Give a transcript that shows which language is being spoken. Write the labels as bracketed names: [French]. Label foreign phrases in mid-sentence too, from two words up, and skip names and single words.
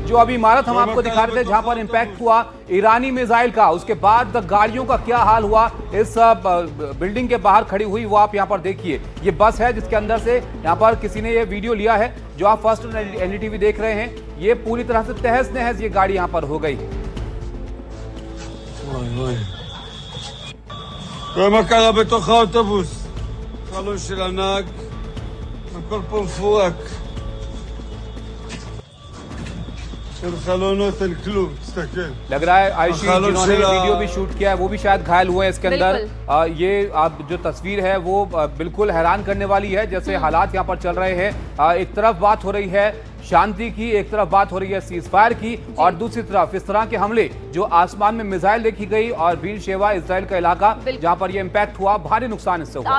[Hindi] जो अभी इमारत हम आपको दिखा रहे थे जहां पर इंपैक्ट हुआ ईरानी मिसाइल का, उसके बाद गाड़ियों का क्या हाल हुआ इस बिल्डिंग के बाहर खड़ी हुई, वो आप यहाँ पर देखिए। ये बस है जिसके अंदर से यहाँ पर किसी ने ये वीडियो लिया है जो आप फर्स्ट एनडीटीवी देख रहे हैं। ये पूरी तरह से तहस नहस ये गाड़ी यहाँ पर हो गई। [Hebrew] תראה מה קרה בתוך האוטובוס. חלון של הנהג, הכל פה מפורק. אין חלונות, אין כלום, תסתכל. [Hindi] लग रहा है आयुषी जिन्होंने वीडियो भी शूट किया है वो भी शायद घायल हुए हैं इसके अंदर। ये आप जो तस्वीर है वो बिल्कुल हैरान करने वाली है। जैसे हालात यहाँ पर चल रहे हैं, एक तरफ बात हो रही है शांति की, एक तरफ बात हो रही है [English] cease fire [Hindi] की, और दूसरी तरफ इस तरह के हमले जो आसमान में मिसाइल देखी गई और बीर शेवा इजराइल का इलाका जहां पर ये इंपैक्ट हुआ, भारी नुकसान इससे हुआ।